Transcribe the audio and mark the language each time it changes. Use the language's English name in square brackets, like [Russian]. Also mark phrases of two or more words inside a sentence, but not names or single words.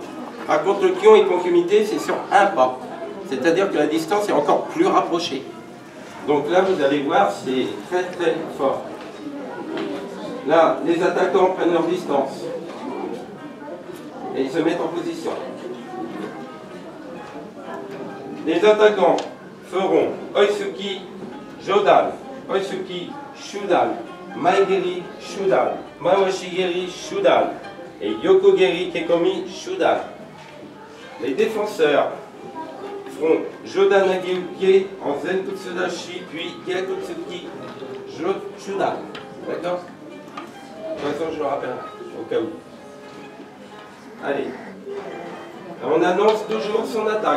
[French] Par contre, le kion et concumité, c'est sur un pas. C'est-à-dire que la distance est encore plus rapprochée. Donc là, vous allez voir, c'est très très fort. Là, les attaquants prennent leur distance. Et ils se mettent en position. Les attaquants feront [Japanese] 追い突き 上段 追い突き 中段 前蹴り 中段 回し蹴り 中段 [French] et [Japanese] 横蹴り 蹴込み 中段. [French] Les défenseurs feront [Japanese] 上段 上げ受け [French] en Zenkutsudashi, puis [Japanese] 逆突き 中段. [French] D'accord? De toute façon, je le rappelle, au cas où. Allez. On annonce toujours son attaque.